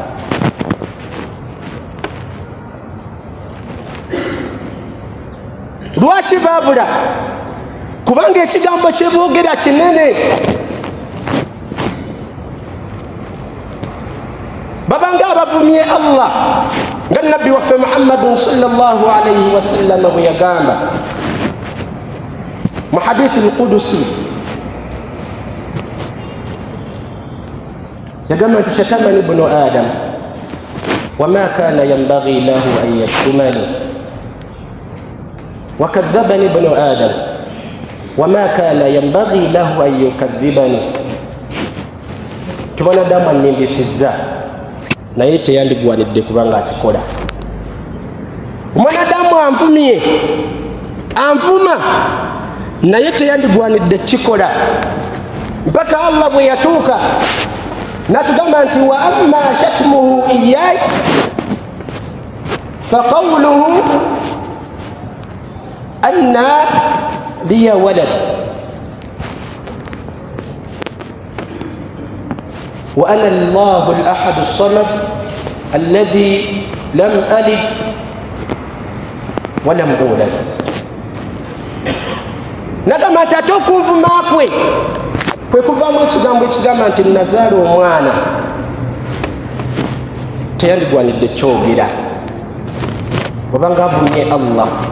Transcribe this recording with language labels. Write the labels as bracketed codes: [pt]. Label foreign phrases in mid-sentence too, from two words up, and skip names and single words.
[lg] Lwaki baabula? Kubanga ekigambo kye boogera kinene. babanga abavumye Allah nga nabbi waffe Muhammadun [ar] صلى الله عليه وسلم [lg] bwe yagamba mu hadithi al-Qudusi, yagamba nti [ar] شتمني ابن آدم وما كان ينبغي له أن يشتمني وكذبني ابن آدم وما كان ينبغي له أن يكذبني. [lg] Tibwanadamu annimbisizza naye teyandigwanidde kubanga akikola. Omwanadamu anvumye anvuma naye teyandigwanidde kikola, mpaka Allah bwe yatuuka natugamba nti [ar] وأما شتمه إياي فقوله أن لي ولد وأنا الله الأحد الصمد الذي لم ألد ولم أولد. [lg] Nagamba nti ate okunvuma kwe kuvaamu ekigambo ekigamba nti nazaala omwana teyandigwanidde kyogera obanga avumye Allah.